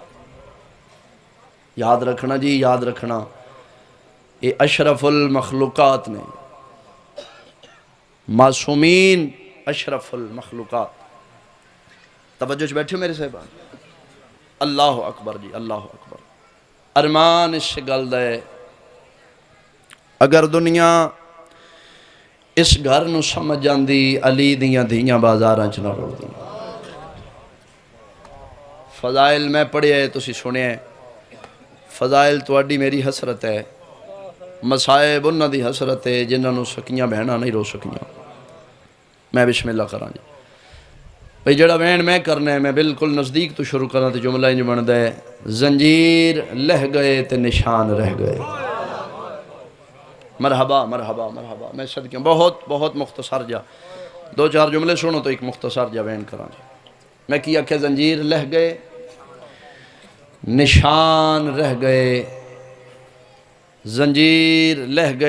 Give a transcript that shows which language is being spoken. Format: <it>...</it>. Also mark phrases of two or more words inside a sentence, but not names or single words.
<ur>یاد رکھنا جی، یاد رکھنا، یہ اشرف المخلوقات نے، معصومین اشرف المخلوقات۔ توجہ سے بیٹھے میرے صاحبان،</ur> <ar>اللہ اکبر</ar> <ur>جی،</ur> <ar>اللہ اکبر۔</ar> <pa>ارمان اس سے گل دے اگر دنیا اس گھر نو سمجھ جاندی علی دیاں دھیاں بازاراں چ نہ رڑدی۔ فضائل میں پڑھے ہے تسی سنے ہیں، فضائل تواڈی میری حسرت ہے، مسائب انہاں دی حسرت ہے جنہاں نو سکیاں بہناں نہیں رو سکیاں۔ میں بسم اللہ کراں جی بھئی جڑا وین میں کرنا ہے، میں بالکل نزدیک تو شروع کرنا تے جملہ انج بندا ہے، زنجیر لہ گئے تے نشان رہ گئے۔ مرحبا مرحبا مرحبا۔ میں صدقے بہت بہت مختصر جا 2-4 جملے سنو تو ایک مختصر جا وین کراں جی۔ میں کیا کہ زنجیر لہ گئے نشان رہ گئے، زنجیر لہ گئے۔</pa>